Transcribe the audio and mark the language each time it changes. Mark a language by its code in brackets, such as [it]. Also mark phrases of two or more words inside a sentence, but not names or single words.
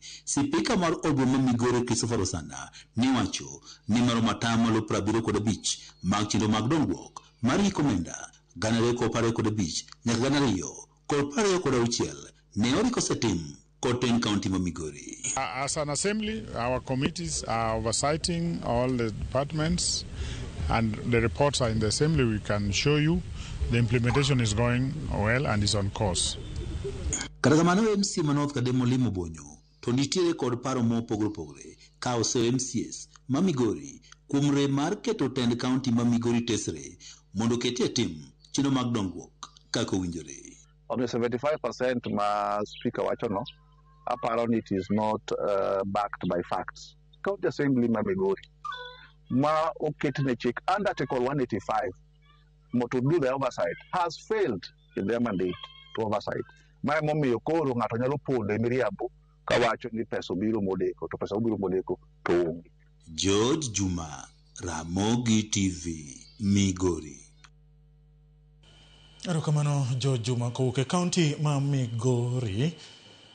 [luo] Sipika mar od bura ma Migori Christopher Osanda ne wacho ni maromo 75 mag chenro mag dongruok mar ikomenda ganre ko 15 nyaka 226 ne oriko setim Cotton County Migori. [en] As an assembly, our committees are oversighting all the departments, and the reports are in the assembly. We can show you the implementation is going well and is on course. [luo] Karagamano MC Manoth Kademo Limo Bonyo to nitiere kod paro mopogore ka ose MCS ma Migori kuom rem mar keto tend county ma Migori tesre mondo ketie tim chenro mag dongruok kaka owinjore. [en] Of the 75% ma speaker [luo] wacho no, [en] apparently it is not backed by facts. County Assembly [luo] ma Migori ma oketne chik [en] under Article 185 to do the oversight has failed in their mandate to oversight. [luo] Ma momiyo koro ng'ato nyalo pondo e miriambo ka wacho ni pesa obiro modeko to pesa obiro modeko to onge. George Juma, Ramogi TV, Migori. Erokamano George Juma kowuok e kaunti ma Migori.